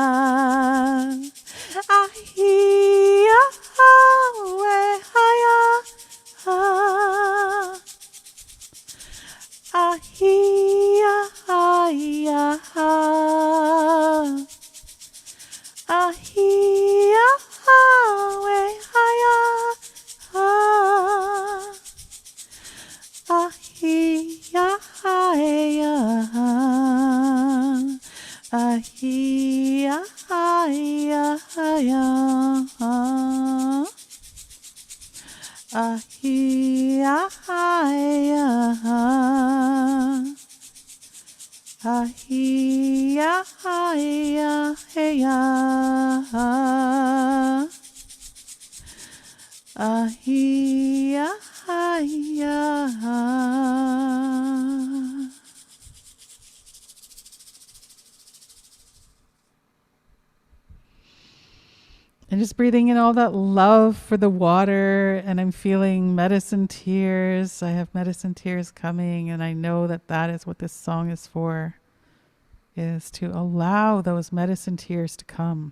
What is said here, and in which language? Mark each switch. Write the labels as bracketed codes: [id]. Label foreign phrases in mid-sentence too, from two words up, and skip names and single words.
[en] Ahia hawe haya. Ahia haya. Ahia hawe haya. Ahia haya. Ahia haya haya. Ahia haya. Ahia haya heya. Ahia haya. And just breathing in all that love for the water, and I'm feeling medicine tears. I have medicine tears coming, and I know that that is what this song is for, is to allow those medicine tears to come.